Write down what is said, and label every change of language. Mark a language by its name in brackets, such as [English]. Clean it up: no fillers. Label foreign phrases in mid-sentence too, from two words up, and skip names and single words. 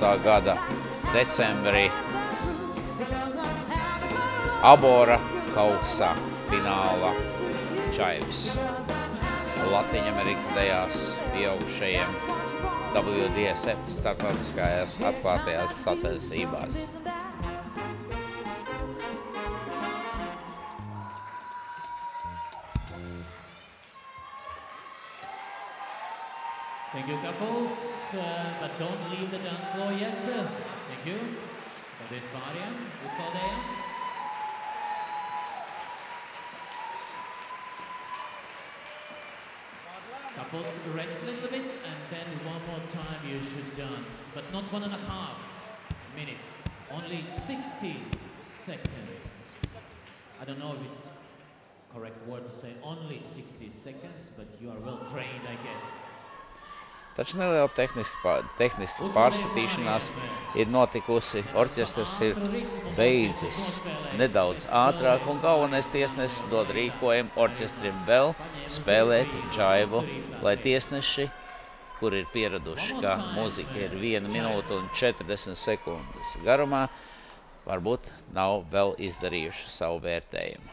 [Latvian] gada decembrī Abora kausa fināla Čaivs. Latviņamerikas dejās pieaugušajiem WDSF starptautiskajās atklātajās sacensībās. [English] Thank you, couples, but don't leave the dance floor yet. Thank you. [Latvian] Paldies pāriem, uzpaldējiem. [English] Couples, rest a little bit, and then one more time you should dance, but not 1.5 minutes, only 60 seconds. I don't know if it's correct word to say only 60 seconds, but you are well trained, I guess. [Latvian] Taču neliela tehniska pārskatīšanās ir notikusi, orķestrs ir beidzis nedaudz ātrāk un galvenais tiesnesis dod rīkojumu orķestrim vēl spēlēt džaivu, lai tiesneši, kur ir pieraduši, ka mūzika ir 1 minūte un 40 sekundes garumā, varbūt nav vēl izdarījuši savu vērtējumu.